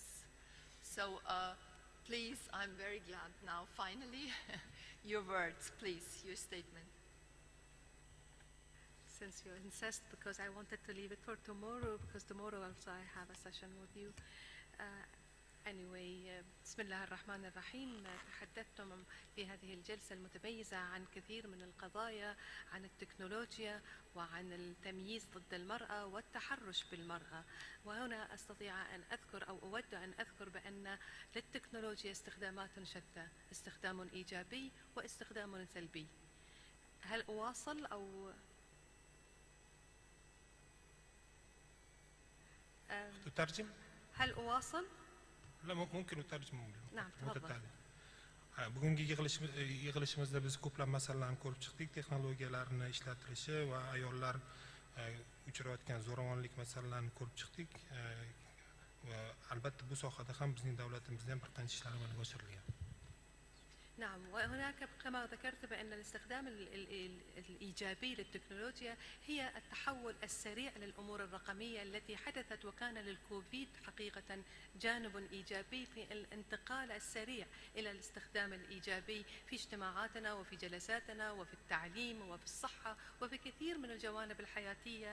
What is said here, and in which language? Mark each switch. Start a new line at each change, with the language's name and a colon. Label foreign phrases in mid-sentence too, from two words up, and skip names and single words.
English: So please, I'm very glad now, finally, your words, please, your statement. Since you insist, because I wanted to leave it for tomorrow, because tomorrow also I have a session with you. Anyway,
Arabic: بسم الله الرحمن الرحيم. تحدثتم في هذه الجلسة المتميزة عن كثير من القضايا، عن التكنولوجيا وعن التمييز ضد المرأة والتحرش بالمرأة. وهنا أستطيع أن أذكر أو أود أن أذكر بأن للتكنولوجيا استخدامات شتى، استخدام إيجابي واستخدام سلبي. هل أواصل أو تترجم؟ هل أواصل؟ لا، ممكن أترجم. نعم، تفضل.
Uzbek: bugungi yig'ilishimizda biz ko'plab masalalarni ko'rib chiqdik. Texnologiyalarni ishlatilishi va ayollar uchrayotgan zo'ravonlik masalalarini ko'rib chiqdik. Va albatta bu sohada ham bizning davlatimizda ham bir qancha ishlar amalga oshirilgan.
Arabic: نعم، وهناك كما ذكرت بأن الاستخدام الإيجابي للتكنولوجيا هي التحول السريع للأمور الرقمية التي حدثت، وكان للكوفيد حقيقة جانب إيجابي في الانتقال السريع إلى الاستخدام الإيجابي في اجتماعاتنا وفي جلساتنا وفي التعليم وفي الصحة وفي كثير من الجوانب الحياتية.